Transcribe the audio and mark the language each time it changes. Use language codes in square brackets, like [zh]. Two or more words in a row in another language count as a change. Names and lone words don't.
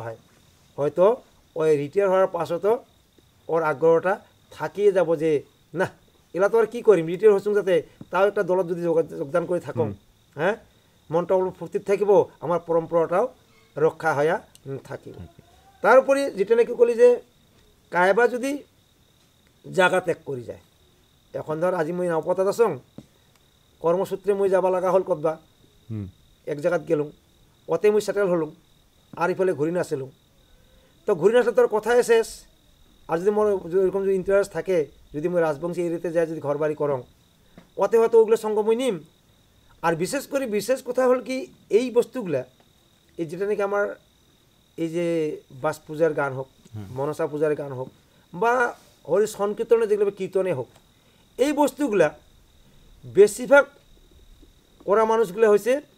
[rkt] হয়, হয়তো ওই রিটায়ার হওয়ার পাছতো ওর আগ্রহটা থাকিয়ে যাব যে না এলা তো আর কি করিম রিটায়ার হচ্ছুং যাতে তাও একটা দলত যদি যোগদান করে থাকুন হ্যাঁ মনটা অল্প ফুর্তিত থাকিব আমার পরম্পরাটাও রক্ষা হইয়া থাকিব তারপরে যেটা নাকি কলি যে কায়বা যদি জাগা ত্যাগ করে যায় এখন ধর আজি মই নাওপতাত আছং কর্মসূত্রে মই যাবা লাগা হল কতবা এক জায়গাত গেলুম অতে মই সেটেল হলুম আর ইফালে ঘুরি নাছিলুম তো ঘুরি নাচলে তোর কথাই শেষ আর যদি মোর এরকম যদি ইন্টারেস্ট থাকে যদি মই রাজবংশী এরিয়াতে যাই যদি ঘর বাড়ি করং অতে হয়তো ওগুলো সঙ্গ মই নিম আর বিশেষ কথা হল কি এই বস্তুগুলা এই যেটা নাকি আমার এই যে বাস পূজার গান হোক মনসা পূজার গান হোক বা হরি সংকীর্তনে যেগুলো কীর্তনে হোক এই বস্তুগুলা বেশিরভাগ করা মানুষগুলো হয়েছে